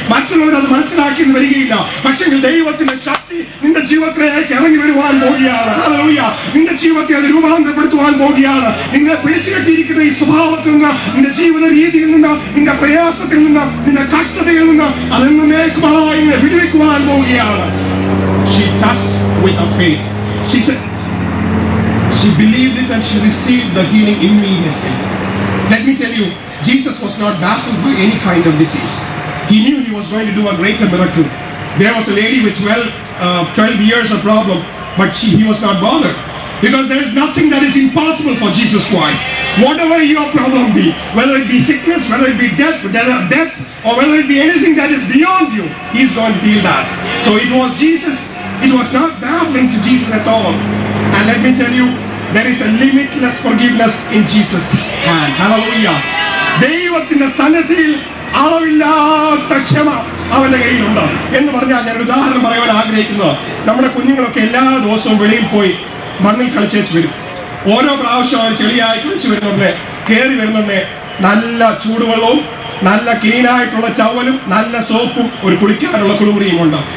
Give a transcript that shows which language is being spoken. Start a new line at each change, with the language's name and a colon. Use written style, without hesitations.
Malayalam: മറ്റുള്ളവരത് മനസ്സിലാക്കി വരികയില്ല. പക്ഷെ ദൈവത്തിന്റെ ശക്തി നിന്റെ ജീവിതത്തിലേക്ക് ഇറങ്ങി വരുവാൻ പോകുകയാണ്. ഹല്ലേലൂയ. നിന്റെ ജീവിതത്തെ അത് രൂപാന്തരപ്പെടുത്തുവാൻ പോകുകയാണ്. നിന്നെ പിടിച്ചു കെട്ടിയിരിക്കുന്ന ഈ സ്വഭാവത്തിൽ നിന്ന്, നിന്റെ ജീവിത രീതിയിൽ നിന്ന്, നിന്റെ പ്രയാസത്തിൽ നിന്ന്, നിന്റെ കഷ്ടതയിൽ നിന്ന് അതെന്നേക്കുമായി വിടുവിക്കുവാൻ പോവുകയാണ്.
English: She touched with her faith. She said, she believed it and she received the healing immediately. Let me tell you, Jesus was not baffled by any kind of disease. He knew he was going to do a greater miracle. There was a lady with 12 years of problem, but he was not bothered. Because there is nothing that is impossible for Jesus Christ. Whatever your problem be, whether it be sickness, whether it be death, or whether it be anything that is beyond you, He is going to heal that. So it was Jesus. It was not baffling to Jesus at all. And let me tell you, there is a limitless forgiveness in Jesus' hand. Hallelujah.
Malayalam: ദൈവത്തിന്റെ സന്നിധിയിൽ അളവില്ലാത്ത ക്ഷമ അവന്റെ കയ്യിലുണ്ട് എന്ന് പറഞ്ഞാൽ ഞാൻ ഒരു ഉദാഹരണം പറയാൻ ആഗ്രഹിക്കുന്നത്, നമ്മുടെ കുഞ്ഞുങ്ങളൊക്കെ എല്ലാ ദിവസവും വെളിയിൽ പോയി മണ്ണിൽ കളിച്ചേച്ച് വരും. ഓരോ പ്രാവശ്യം അവർ ചെളിയായി കളിച്ചു വരുന്നുണ്ട്, കയറി വരുന്നുണ്ട്, നല്ല ചൂടുവെള്ളവും നല്ല ക്ലീനായിട്ടുള്ള ടവലും നല്ല സോപ്പും ഒരു കുളിക്കാനുള്ള കുളിമുറിയും ഉണ്ട്.